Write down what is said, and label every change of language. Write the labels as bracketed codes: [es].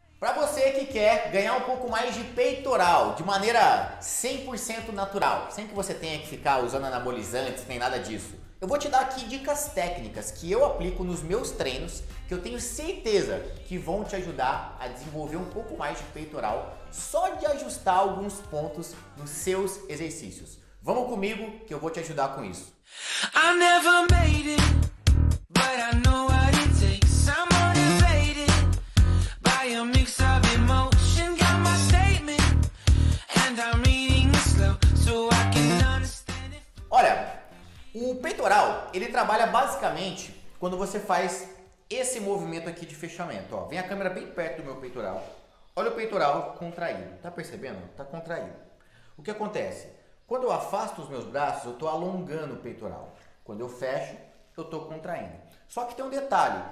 [pt] Para você que quer ganhar um pouco mais de peitoral de maneira 100% natural, sem que você tenha que ficar usando anabolizantes nem nada disso, eu vou te dar aqui dicas técnicas que eu aplico nos meus treinos, que eu tenho certeza que vão te ajudar a desenvolver um pouco mais de peitoral só de ajustar alguns pontos nos seus exercícios. Vamos comigo que eu vou te ajudar com isso. [en] I never made it, but I know what it takes. I'm motivated by a mix of emotion. Got my statement and I'm reading it slow so I can understand it. [pt] Olha, o peitoral, ele trabalha basicamente quando você faz esse movimento aqui de fechamento. Ó, vem a câmera bem perto do meu peitoral. Olha o peitoral contraído. Tá percebendo? Tá contraído. O que acontece? Quando eu afasto os meus braços, eu estou alongando o peitoral. Quando eu fecho, eu estou contraindo. Só que tem um detalhe.